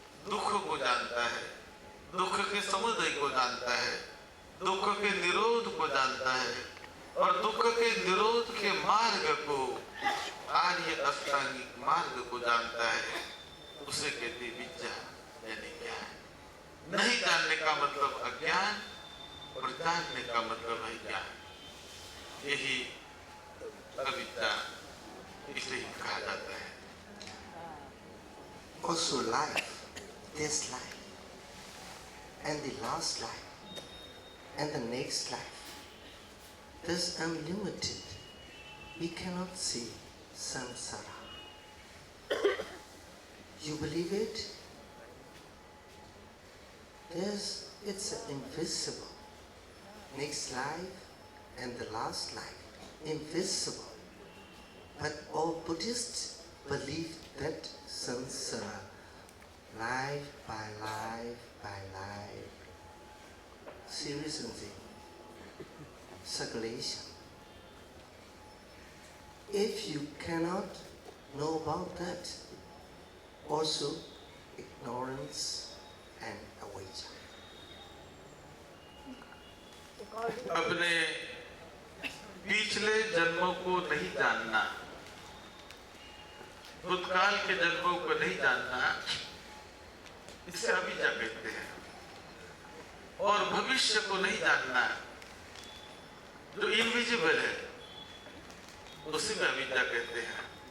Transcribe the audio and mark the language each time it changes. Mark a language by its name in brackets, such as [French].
[Hindi] दुख को जानता है, दुख के समुदय को जानता है, दुख के निरोध को जानता है और दुख के निरोध के मार्ग को, आर्य अष्टांगिक मार्ग को जानता है, उसे कहते विद्या यानी ज्ञान। नहीं जानने का मतलब अज्ञान और जानने का मतलब है ज्ञान। यही अविद्या इसे ही कहा जाता है। [English] Also life, this life, and the last life, and the next life, is unlimited. We cannot see samsara. You believe it? It's invisible. Next life and the last life, invisible. But all Buddhists believe that samsara, life by life by life, seriously, circulation. If you cannot know about that, also ignorance and awakening. [Hindi] अपने पिछले जन्मों को नहीं जानना, भूतकाल के जन्मों को नहीं जानना, इसे अविद्या कहते हैं। और भविष्य को नहीं जानना, जो इनविजिबल है, उसी में अविद्या कहते हैं।